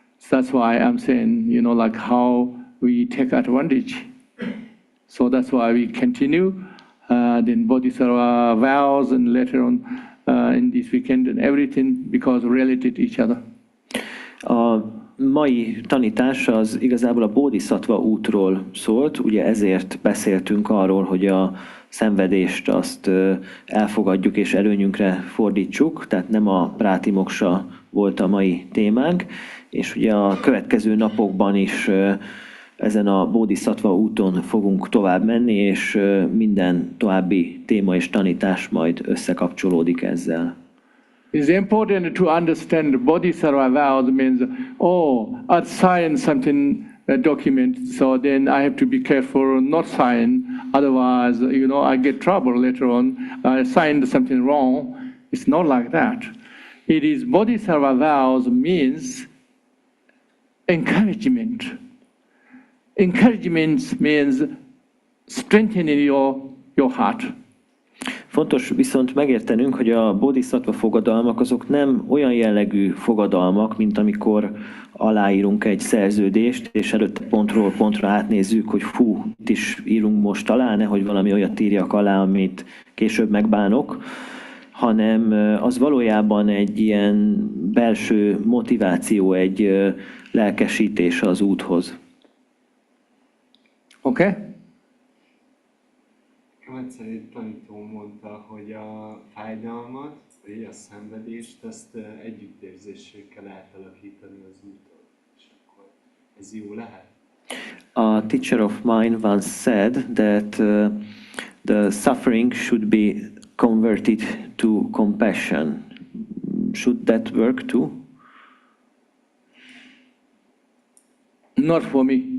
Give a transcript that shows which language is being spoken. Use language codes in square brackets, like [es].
[en] That's why I'm saying, you know, like how we take advantage. So that's why we continue. Then Bodhisattva vows and later on in this weekend and everything because related to each other. [hu] A mai tanítás az igazából a Bodhisattva útról szólt, ugye ezért beszéltünk arról, hogy a szenvedést azt elfogadjuk és előnyünkre fordítsuk, tehát nem a Patimokkha volt a mai témánk, és ugye a következő napokban is ezen a Bodhisattva úton fogunk tovább menni, és minden további téma és tanítás majd összekapcsolódik ezzel. [en] It's important to understand Bodhisattva vows means, oh, outside something document. So then I have to be careful not sign. Otherwise, I get trouble later on. I signed something wrong. It's not like that. It is bodhisattva vows means encouragement. Encouragement means strengthening your heart. [hu] Fontos viszont megértenünk, hogy a bodhisattva fogadalmak azok nem olyan jellegű fogadalmak, mint amikor aláírunk egy szerződést, és előtte pontról pontra átnézzük, hogy itt is írunk most alá, nehogy valami olyat írjak alá, amit később megbánok, hanem az valójában egy ilyen belső motiváció, egy lelkesítés az úthoz. Oké? Okay? Egyszer egy tanító mondta, hogy a fájdalmat, vagy a szenvedést, azt együttérzéssel kell átalakítani az úton. És akkor ez jó lehet? [en] A teacher of mine once said that the suffering should be converted to compassion. Should that work too? Not for me.